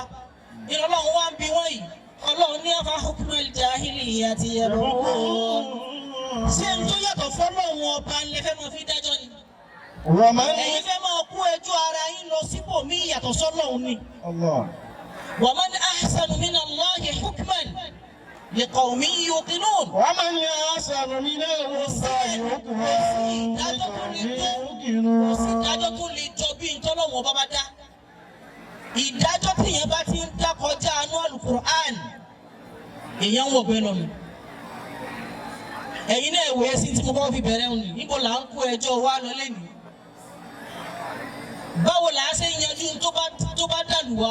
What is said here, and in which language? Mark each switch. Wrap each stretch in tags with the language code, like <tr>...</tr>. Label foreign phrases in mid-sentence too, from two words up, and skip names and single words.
<yo>Ọlọ́run wá ń bi wọ́n yìí, Ọlọ́run ní</yo> <ar>أفحكم الجاهلية يبغون.</ar> <yo>Ṣé n tó yàtọ̀ fọ́lọ́run ọba lè fẹ́ máa fi dájọ́ ni? Ẹ̀yin fẹ́ máa kó ẹjọ́ ara yín lọ sípò míì yàtọ̀ sọ́lọ́run ni.</yo> <ar>ومن أحسن من الله حكما لقوم يوقنون. ومن أحسن من الله حكما لقوم يوقنون.</ar> <yo>Kò sí ìdájọ́ tó lè jọ bí ntọ́lọ́run ọba bá dá. Ìdájọ́ tí èèyàn bá ti ń dá kọjá anú Al-Qur'an èèyàn ń wọ̀gbẹ́ lọ́nu. Ẹ̀yin náà ìwé ẹ̀sìn tí mo kọ́ fi bẹ̀rẹ̀ òní níbo là ń kó ẹjọ́ wa lọ lẹ́nu. Báwo là á ṣe yanjú tó bá dàlù wá?</yo>